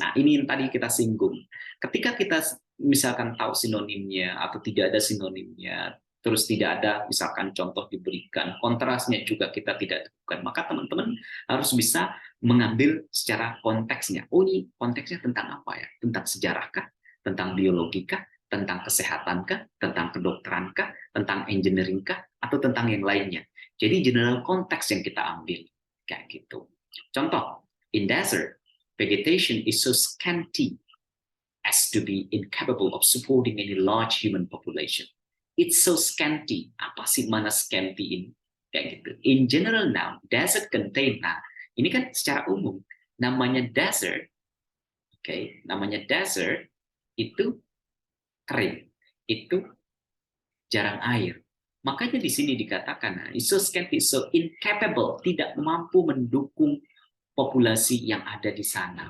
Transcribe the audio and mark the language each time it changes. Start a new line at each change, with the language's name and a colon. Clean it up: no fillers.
Indonesian: Nah, ini yang tadi kita singgung. Ketika kita misalkan tahu sinonimnya atau tidak ada sinonimnya, terus tidak ada misalkan contoh diberikan, kontrasnya juga kita tidak temukan, maka teman-teman harus bisa mengambil secara konteksnya. Oh, ini konteksnya tentang apa ya? Tentang sejarahkah? Tentang biologikah? Tentang kesehatankah? Tentang kedokterankah? Tentang engineeringkah? Atau tentang yang lainnya? Jadi general konteks yang kita ambil. Kayak gitu.
English: Contoh, in desert, vegetation is so scanty as to be incapable of supporting any large human population. It's so scanty.
Indonesian: Apa sih mana scanty ini? Kayak gitu.
English: In general now, desert contain.
Indonesian: Nah, ini kan secara umum namanya desert. Oke, namanya desert itu kering, itu jarang air. Makanya di sini dikatakan,
English: it's so scanty, so incapable,
Indonesian: tidak mampu mendukung populasi yang ada di sana.